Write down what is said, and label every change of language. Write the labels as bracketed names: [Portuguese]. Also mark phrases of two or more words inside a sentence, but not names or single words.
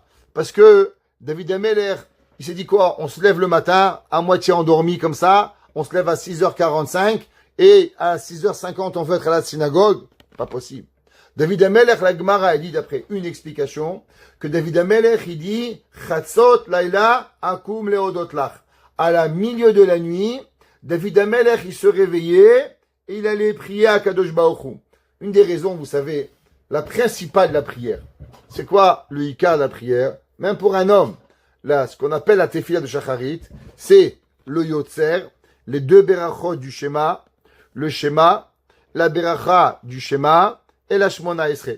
[French] Parce que David Amelech, il s'est dit quoi? On se lève le matin, à moitié endormi comme ça, on se lève à 6h45 et à 6h50 on veut être à la synagogue. Pas possible. David Amelech, la Gemara a dit d'après une explication que David Amelech, il dit [Hebrew] חצות לילה אקום להודות לך. [French] À la milieu de la nuit, David Amelech, il se réveillait et il allait prier à [Hebrew] קדוש ברוך הוא. [French] Une des raisons, vous savez, la principale de la prière. C'est quoi le ikar de la prière? Même pour un homme. Là, ce qu'on appelle la tefila de Shacharit, c'est le yotzer, les deux berachot du Shema, le Shema, la beracha du Shema et la [Hebrew] שמונה עשרה.